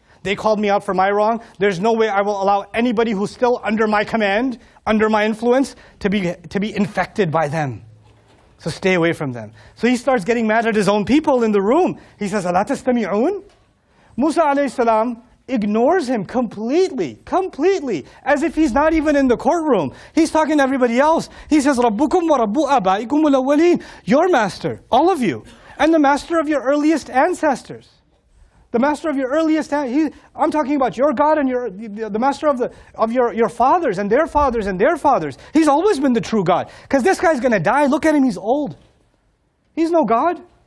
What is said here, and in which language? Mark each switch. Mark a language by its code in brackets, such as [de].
[en] They called me out for my wrong. There's no way I will allow anybody who's still under my command, under my influence, to be infected by them. So stay away from them. So he starts getting mad at his own people in the room. He says, [ar] أَلَا تَسْتَمِعُونَ? [en] Musa alayhi salam ignores him completely, as if he's not even in the courtroom. He's talking to everybody else. He says, [ar] رَبُّكُمْ وَرَبُّ أَبَائِكُمُ الْأَوَّلِينَ. [en] Your master, all of you, and the master of your earliest ancestors. The master of your earliest, I'm talking about your God and the master of your fathers and their fathers and their fathers. He's always been the true God. Because this guy's going to die. Look at him, he's old. He's no God.